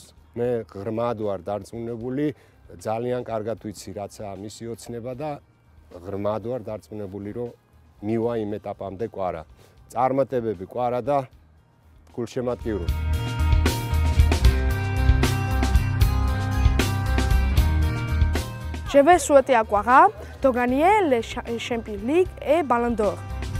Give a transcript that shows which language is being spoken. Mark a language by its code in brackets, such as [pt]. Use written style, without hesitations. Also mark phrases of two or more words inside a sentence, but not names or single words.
[ka] მე ღრმად ვარ დარწმუნებული, ძალიან კარგად ვიცი რაცაა მისი ოცნება და ღრმად ვარ დარწმუნებული, რომ მივა იმ ეტაპამდე ყვარა. წარმატებები ყვარა და გულშემატკივრული. [fr] Je vais souhaiter à Quara de gagner les Champions League et Ballon d'Or.